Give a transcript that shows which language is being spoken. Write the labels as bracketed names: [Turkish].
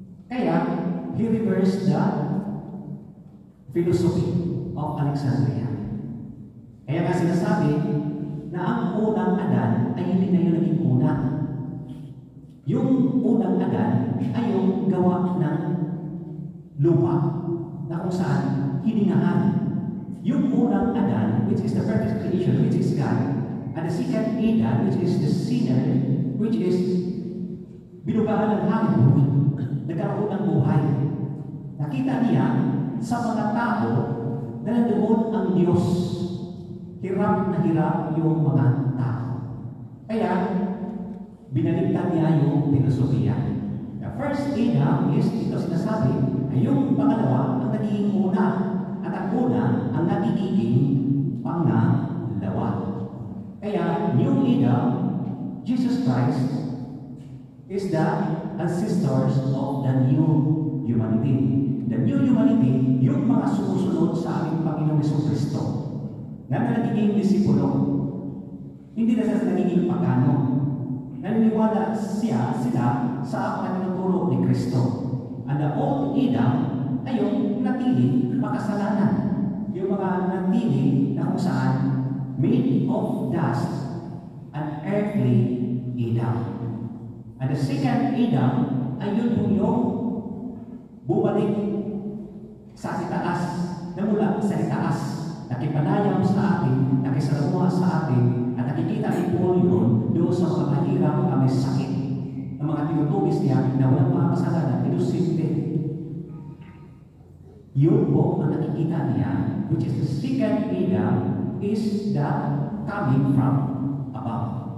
[English] Kaya, he reversed the philosophy of Alexandria. [Filipino] Kaya nga sinasabi na ang unang Adan ay hindi na yun naging una. Yung unang Adan ay yung gawa ng lupa na kung saan hiningahan. [English] Yung unang Adan, which is the perfect creation, which is God, and the second Adam, which is the sinner, which is [Filipino] binugahan ng hangin, nagkaroon ng buhay. Nakita niya sa mga tao na nandoon ang Diyos. Hirap na hirap yung mga tao. Kaya, binaligtad niya yung filosofiya. [English] The first Adam is, [Filipino] ito sinasabi, ay yung pangalawa ang nagiging una. At ang una ang nagiging pangalawa. [English] Kaya, new Adam, Jesus Christ, is the ancestors of the new humanity. The new humanity, [Filipino] yung mga sumusunod sa ating Panginoong Jesucristo, na nagiging disipulo, hindi na sila nagiging pagano. Naniniwala sila sa mga tinuturo ni Kristo. [English] And the old Adam [Filipino] ay yung natili makasalanan. Yung mga natili na kung saan [English] made of dust, an earthly Adam. And the second Adam [Filipino] ay yun yung bumalik sa itaas, na mula sa itaas, nakipanayam sa atin, nakisalamuha sa atin, at nakikita ni Paul yun doon sa mga mahirap na may sakit, ng mga tinutugis niya na walang mga kasalanan, inosente. Yun po ang nakikita niya, [English] which is the second Adam, is the coming from above.